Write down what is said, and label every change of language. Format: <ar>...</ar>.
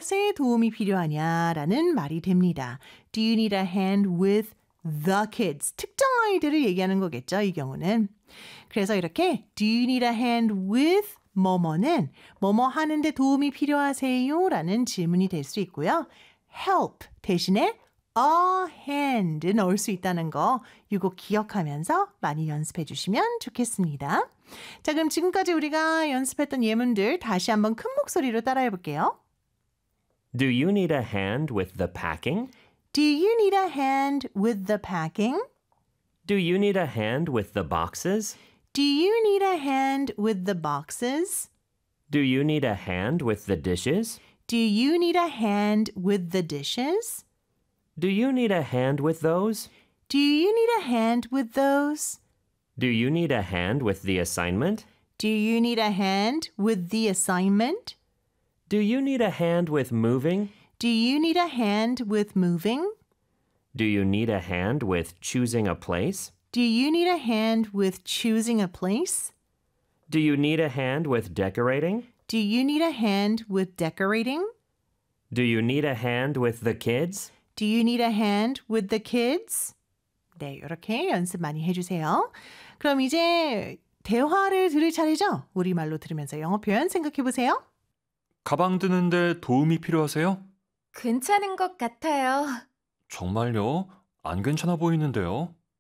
<ko>무엇에 도움이 필요하냐라는 말이 됩니다.</ko> <en>Do you need a hand with the kids?</en> <ko>특정 아이들을 얘기하는 거겠죠, 이 경우는. 그래서 이렇게</ko> <en>Do you need a hand with</en> <ko>뭐뭐는 뭐뭐 하는데 도움이 필요하세요? 라는 질문이 될 수 있고요. Help 대신에 a hand 넣을 수 있다는 거 이거 기억하면서 많이 연습해 주시면 좋겠습니다. 자, 그럼 지금까지 우리가 연습했던 예문들 다시 한번 큰 목소리로 따라해 볼게요.</ko> <en>Do you need a hand with the packing? Do you need a hand with the packing? Do you need a hand with the boxes? Do you need a hand with the boxes? Do you need a hand with the dishes? Do you need a hand with the dishes? Do you need a hand with those? Do you need a hand with those? Do you need a hand with the assignment? Do you need a hand with the assignment? Do you need a hand with moving? Do you need a hand with moving? Do you need a hand with choosing a place? Do you need a hand with choosing a place? Do you need a hand with decorating? Do you need a hand with decorating? Do you need a hand with the kids? Do you need a hand with the kids?</en> <ko>네, 이렇게 연습 많이 해주세요. 그럼 이제 대화를 들을 차례죠? 우리말로 들으면서 영어 표현 생각해보세요. 가방 드는데 도움이 필요하세요? 괜찮은 것 같아요. 정말요? 안 괜찮아 보이는데요.</ko>